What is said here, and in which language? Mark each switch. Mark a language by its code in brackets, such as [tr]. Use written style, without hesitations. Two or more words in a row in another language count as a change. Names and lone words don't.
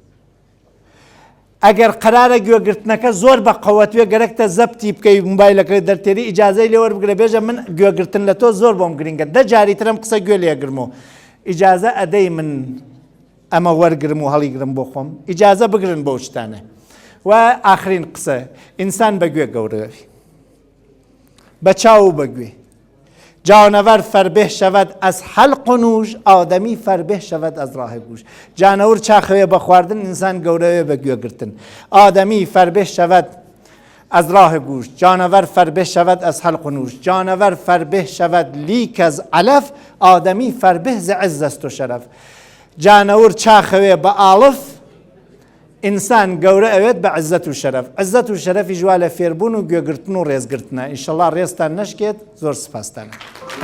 [ckb] ئەگەر قرارە گوێگرتنەکە زۆر بە قەوەتوێ گەرەکتە زەبتی بکەی موبایلەکە دەرتێری ئیجازەی لێوە بگرە بێژە من گوێگرتن لە تۆ زۆر بۆم گرنگە دە جاری ترم قسە گوێ لێگرمەوە ئیجازە ئەدەی من ئەمە وەرگرم و هەڵیگرم بۆ خۆم ئیجازە بگرن بۆ شتانە و ئاخرین قسە ئینسان بەگوێ گەورەوی بە چاو و بەگوێ [fa] جانور فربه شود از حلق و نوش آدمی فربه شود از راه گوش جانور [ckb] چاخوێ بە خواردن ئینسان گەورەوێ بە گوێگرتن [fa] آدمی فربه شود از راه گوش جانور فربه شود از حلق و نوش جانور فربه شود لیک از علف آدمی فربه ز عز است و شرف [ckb] جانور چاخوێ بە ئاڵف ئینسان گەورە ئەوێت بە عزت و شەرەف عزت و شەرەفی جووا لە فێربوون و گوێگرتن و ڕێزگرتنە ئینشەڵڵا ڕێزتان نەشکێت زۆر سپاستانە